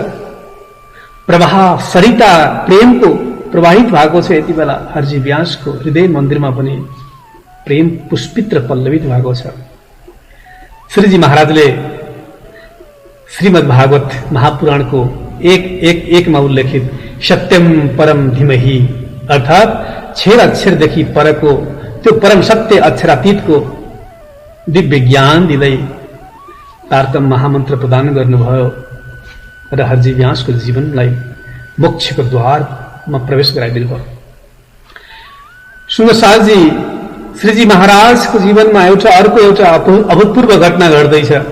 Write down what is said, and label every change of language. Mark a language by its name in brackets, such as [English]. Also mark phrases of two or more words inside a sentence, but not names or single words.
[Nepali] प्रवाह सरिता प्रेमको प्रवाहित भएको छ। यति बेला हरजी व्यासको हृदय मन्दिरमा पनि प्रेम पुष्पित र पल्लवित भएको छ। श्रीजी महाराजले श्रीमद् भागवत महापुराणको एकमा उल्लेखित [Sanskrit] सत्यम परम धीमहि [Nepali] अर्थात 6 अक्षरदेखि परको त्यो परम सत्य अक्षरातीतको दिव्य ज्ञान दिँदै तारतम महामन्त्र प्रदान गर्नुभयो र हरजी व्यासको जीवनलाई मोक्षको द्वारमा प्रवेश गराइदिनु भयो। सुन्दर साहजी, श्रीजी महाराजको जीवनमा अर्को एउटा अभूतपूर्व घटना घट्दैछ।